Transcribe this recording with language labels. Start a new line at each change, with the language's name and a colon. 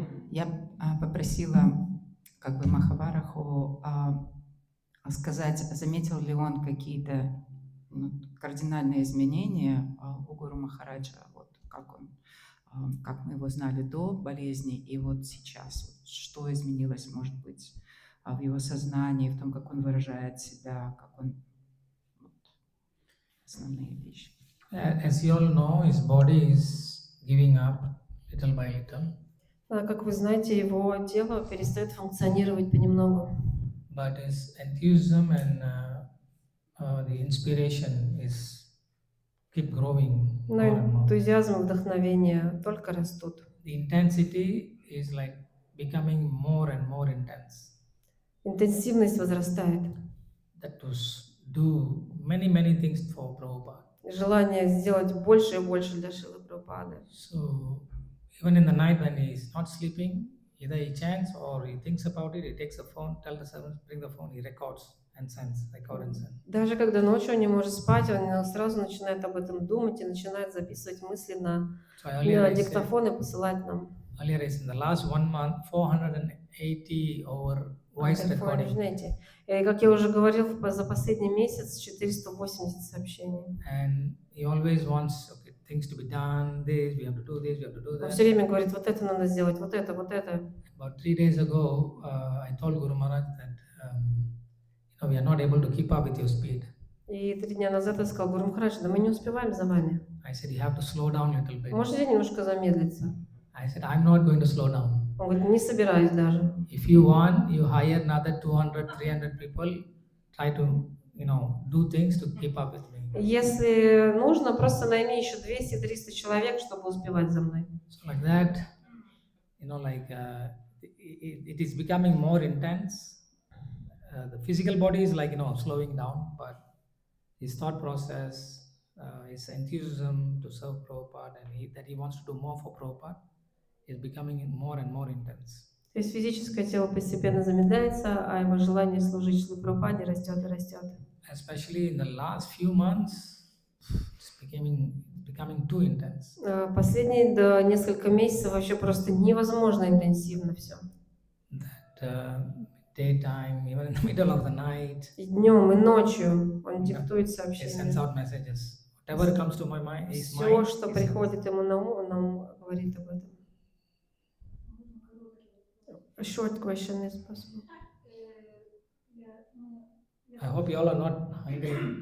Russian: Я попросила как бы Махавараху сказать, заметил ли он какие-то кардинальные изменения у Гуру Махараджа, вот как мы его знали до болезни и вот сейчас, вот, что изменилось, может быть, в его сознании, в том, как он выражает себя, как он вот, основные вещи.
English: As you all know, his body is giving up little by little.
Russian: Как вы знаете, его тело перестает функционировать понемногу.
English: But his enthusiasm and the inspiration is keep growing
Russian: Но
English: more and more.
Russian: энтузиазм и вдохновение только растут.
English: The intensity is like becoming more and more intense.
Russian: Интенсивность возрастает.
English: That to do many things for Prabhupada.
Russian: Желание сделать больше и больше для Шрилы Прабхупады.
English: So even in the night when he is not sleeping, either he chants or he thinks about it, he takes the phone, tells the servants, bring the phone, he records and sends, record and send.
Russian: Даже когда ночью он не может спать, он сразу начинает об этом думать и начинает записывать мысли на диктофон и посылать нам.
English: Earlier is in the last 1 month, 480 over voice recording.
Russian: И, как я уже говорил, за последний месяц 480 сообщений.
English: And he always wants things to be done, this, we have to do this, we have to do that.
Russian: Он все время говорит, вот это надо сделать, вот это, вот это.
English: About 3 days ago, I told Guru Maharaj that we are not able to keep up with your speed.
Russian: И 3 дня назад я сказал, Гуру Махарадж, да мы не успеваем за вами.
English: I said, you have to slow down a little bit.
Russian: Можете немножко замедлиться?
English: I said, I'm not going to slow down.
Russian: Он говорит, не собираюсь даже.
English: If you want, you hire another 200, 300 people, try to, do things to keep up with me.
Russian: Если нужно, просто найми еще 200-300 человек, чтобы успевать за мной.
English: So like that, it is becoming more intense. The physical body is like, slowing down, but his thought process, his enthusiasm to serve Prabhupada and that he wants to do more for Prabhupada is becoming more and more intense.
Russian: То есть физическое тело постепенно замедляется, а его желание служить Шриле Прабхупаде растет и растет.
English: Especially in the last few months, it's becoming too intense.
Russian: Последние несколько месяцев вообще просто невозможно интенсивно все.
English: That daytime, even in the middle of the night,
Russian: И днем, и ночью он диктует
English: he
Russian: сообщения.
English: sends out messages. Whatever comes to my mind, his
Russian: Все,
English: mind.
Russian: что приходит ему на ум, он нам говорит об этом.
English: A short question is possible. I hope you all are not hungry.